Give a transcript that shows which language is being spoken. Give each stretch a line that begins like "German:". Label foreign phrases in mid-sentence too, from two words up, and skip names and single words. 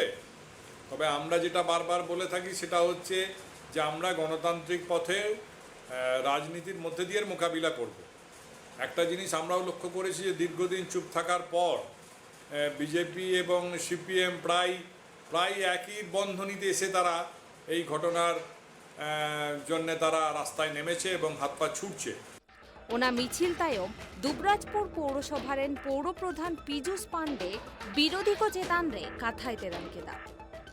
Bangla: তবে আমরা যেটা বারবার বলে থাকি সেটা হচ্ছে যে আমরা গণতান্ত্রিক পথে রাজনীতির মধ্যে দিয়ে মোকাবিলা করব। একটা জিনিস আমরাও লক্ষ্য করেছি যে দীর্ঘদিন চুপ থাকার পর বিজেপি এবং সিপিএম প্রায় একই বন্ধনীতে এসে তারা এই ঘটনার জন্য তারা রাস্তায় নেমেছে এবং হাত পা ছুটছে।
Santali: ओना मिছিল तायम दुबराजपुर पौरसभारेन पौर प्रधान पीयूष पांडे विरोधी को चेतान रे काथाय तेरान केदा।